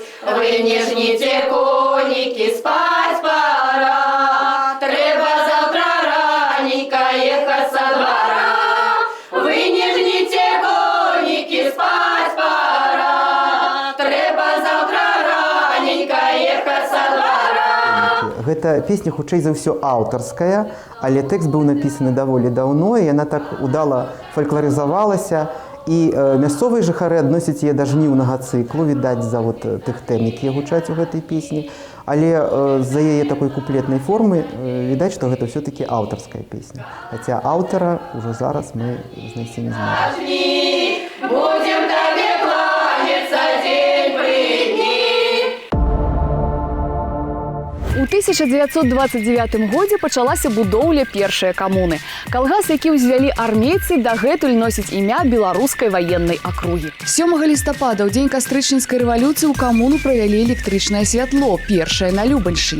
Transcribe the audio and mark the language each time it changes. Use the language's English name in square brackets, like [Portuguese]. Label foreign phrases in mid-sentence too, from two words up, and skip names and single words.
[Russian] Вы не жните, коники, спать пора, треба завтра раненько ехать со двора. Вы не жните, коники, спать пора, треба завтра раненько ехать со двора. [Belarusian] Гэта песня хутчэй за ўсё аўтарская, але тэкст быў напісаны даволі даўно, і яна так удала фалькларызавалася. І мясцовыя жыхары адносяць яе да жніўнага цыклу, відаць, з-за вот тых тэм, якія гучаць у гэтай песні. Але з-за яе такой куплетнай формы відаць, што гэта ўсё-такі аўтарская песня. Хаця аўтара ўжо зараз мы знайсці не зможам. [Russian] Будем тебе кланяться день при дни. [Belarusian] У 1929 годзе пачалася будоўля першай камуны. Калгас, які ўзвялі армейцы, дагэтуль носіць імя беларускай ваеннай акругі. 7 лістапада, у дзень кастрычніцкай рэвалюцыі, у камуну правялі электрычнае святло, першае на Любаншчыне.